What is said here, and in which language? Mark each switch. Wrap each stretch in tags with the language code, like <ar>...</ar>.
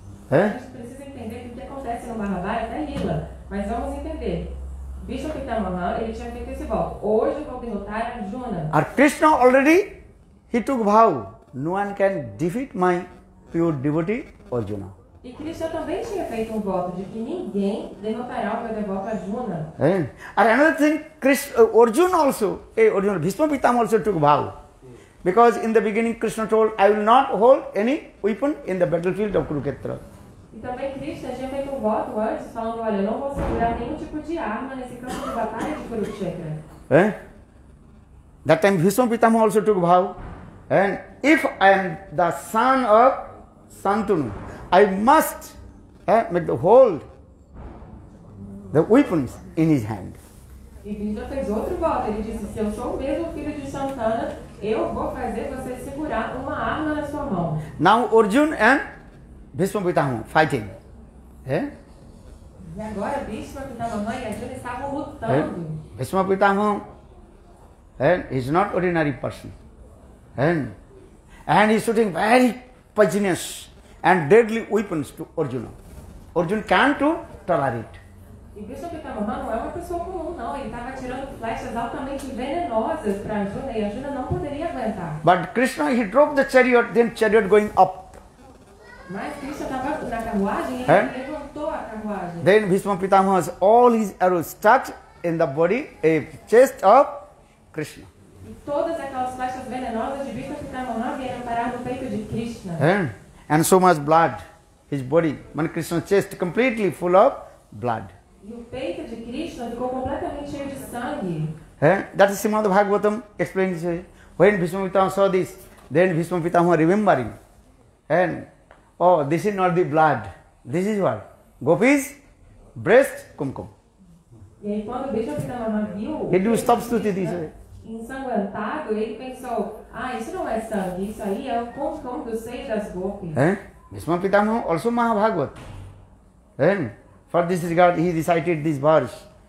<pt>A gente precisa entender que o que acontece no Mahabharata é lila, mas vamos entender. Bhishma Pitamaha, ele tinha feito esse voto. Hoje eu vou derrotar Arjuna.</pt> <en>Or Krishna already, he took vow, no one can defeat my pure devotee Arjuna.</en> <pt>E Krishna também tinha feito um voto de que ninguém derrotará o meu devoto Arjuna.</pt> <en>And another thing, Arjuna also, Arjuna, Bhishma Pitamaha also took vow. Because in the beginning Krishna told, I will not hold any weapon in the battlefield of Kurukshetra.</en> <pt>E também Krishna tinha feito um voto antes, falando, olha, eu não vou segurar nenhum tipo de arma nesse campo de batalha de Kurukshetra.</pt> <en>That time Bhishma Pitamaha also took vow. And if I am the son of Santanu, I must make the hold the weapons in his hand.</en> <pt>E Krishna fez outro voto. Ele disse, se eu sou mesmo filho de Santana, eu vou fazer você segurar uma arma na sua mão.</pt> <en>Now Arjuna and Bhishma Pitamaha fighting.</en> <pt>E agora Bhishma Pitamaha e Arjuna estavam lutando.</pt> <en>Bhishma Pitamaha is not ordinary person. And he is shooting very poisonous and deadly weapons to Arjuna. Arjuna can't tolerate.</en> <pt>E Bhishma Pitamaha não é uma pessoa comum, não. Ele estava atirando flechas altamente venenosas para Arjuna e Arjuna não poderia aguentar.</pt> <en>But Krishna, he drove the chariot, then chariot going up.</en> <pt>Mas Krishna estava na carruagem e ele levantou a carruagem.</pt> <en>Then Bhishma Pitamaha's all his arrows stuck in the body, chest of Krishna.</en> <pt>E todas aquelas flechas venenosas de Bhishma Pitamaha vieram parar no peito de Krishna.</pt> <en>And so much blood, his body, Krishna's chest completely full of blood.</en> <pt>E o peito de Krishna ficou completamente cheio de sangue.</pt> <en>That is Srimad Bhagavatam explains. When Bhishma Pitamaha saw this, then Bhishma Pitamaha remembering. And oh, this is not the blood. This is what? Gopi's breast kumkum.</en> <pt>E aí quando Bhishma Pitamaha viu</pt> <en>He do stop stuti this way.</en> <pt>ensanguentado, ele pensou, isso não é sangue, isso aí é o kumkum do seio das gopis.</pt> <en>Bhishma Pitamaha also Mahabhagavat. For this regard, he recited this verse.</en>